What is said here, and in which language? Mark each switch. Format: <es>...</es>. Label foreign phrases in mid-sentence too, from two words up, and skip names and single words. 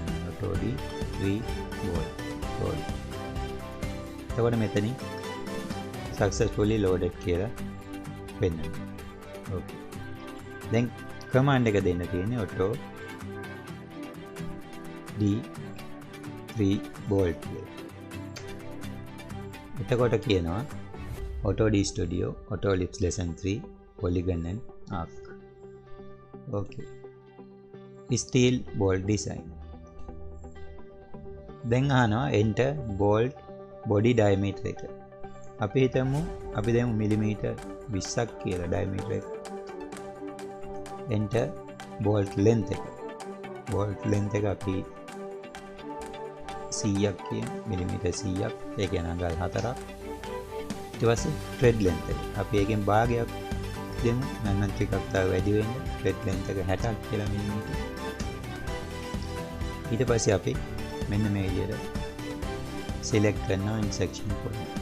<en>AutoD3 bolt load.</en> <si>එතකොට මෙතනින්</si> <en>successfully loaded</en> <si>කියලා වෙනවා. Okay. දැන් command එක දෙන්න තියෙන්නේ auto D3 bolt කියලා. එතකොට කියනවා</si> <en>auto D studio AutoList lesson 3 polygon and arc. Okay. Steel bolt design.</en> <si>දැන් අහනවා</si> <en>enter bolt body diameter එක.</en> <si>අපි හිතමු අපි දැන් මිලිමීටර් 20ක් කියලා diameter එක.</si> <en>enter bolt length</en> <si>එක.</si> <en>bolt length</en> <si>එක අපි 100ක් කියන මිලිමීටර් 100ක් ඒ කියන්නේ අඟල් 4ක්. ඊට පස්සේ</si> <en>thread length</en> <si>එක අපි ඒකෙන් භාගයක් දෙමු. නැත්නම් ටිකක් තව වැඩි වෙන්න</si> <en>thread length</en> <si>එක 60ක් කියලා මිලිමීටර්. ඊට පස්සේ අපි මෙන්න මේ විදිහට select කරනවා</si> <en>intersection point.</en>